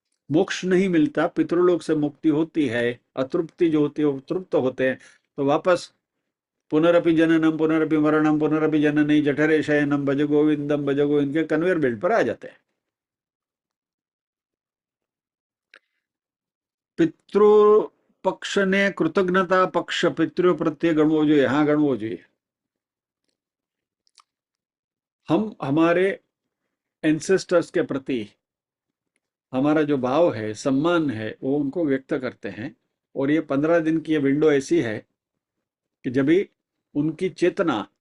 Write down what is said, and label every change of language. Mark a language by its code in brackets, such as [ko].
[hi] मोक्ष नहीं मिलता, पितृलोक से मुक्ति होती है। अतृप्ति जो होती है, वो तृप्त होते हैं, तो वापस [sa] पुनरपि जननम पुनरपि मरणम पुनरपि जननी जठरे शयनम भज गोविंदम भज गोविंद [hi] के कन्वेयर बेल्ट पर आ जाते हैं। [gu] પિતૃ પક્ષને કૃતજ્ઞતા પક્ષ પિતૃ પ્રત્યે ગણવો જોઈએ, હા ગણવો જોઈએ। [hi] हम हमारे एंसेस्टर्स के प्रति हमारा जो भाव है, सम्मान है, वो उनको व्यक्त करते हैं। और ये 15 दिन की ये विंडो ऐसी है कि जब भी उनकी चेतना